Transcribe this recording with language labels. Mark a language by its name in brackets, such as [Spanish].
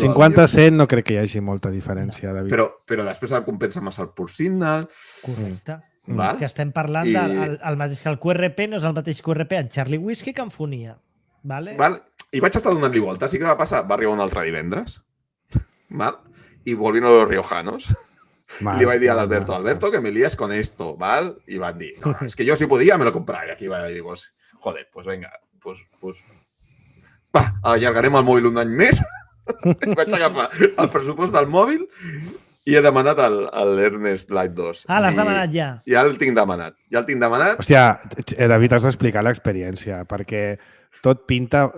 [Catalan] 50 a 100 no crec que hi hagi molta diferència, David. Però després el compensa massa el pur signal. Correcte. Val? Que estem parlant I- del mateix que el QRP, no és el mateix QRP en Charlie Whiskey que en Fonia. Vale? Val? I vaig estar donant-li voltes. I què va passar? Va arribar un altre divendres. Val? I volvint [Spanish] a los riojanos. [Catalan] Mal, [Spanish] Le iba a decir al mal, Alberto, mal. Alberto, que me lías con esto, ¿vale? Y van a decir, no, es que yo si podía me lo compraba. Y aquí va y digo, joder, pues venga, pues... [Catalan] Va, allargarem el mòbil un any més. Vaig agafar el pressupost del mòbil i he demanat l'Ernest Light 2. Ah, l'has I demanat ja. Ja el tinc demanat. Hòstia, David, has d'explicar l'experiència, perquè tot pinta...